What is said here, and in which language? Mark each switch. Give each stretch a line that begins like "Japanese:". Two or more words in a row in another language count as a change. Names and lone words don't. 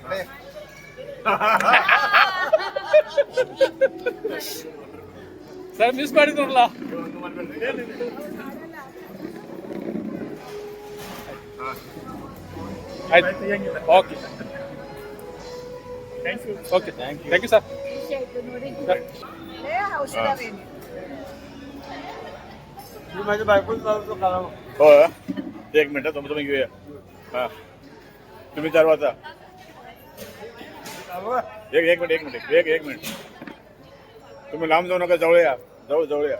English: sir miss
Kannada: ಮಾಡಿದ್ರಲ್ಲ ಆಯ್ತು
English: okay thank you okay thank you sir
Marathi: माझ्या बायकोच चालतो काला हो 1 मिनिट तुम्ही घेऊया. हा तुम्ही चार वाजता एक मिनिट तुम्ही लांब जाऊ नका, जवळ या, जवळ या.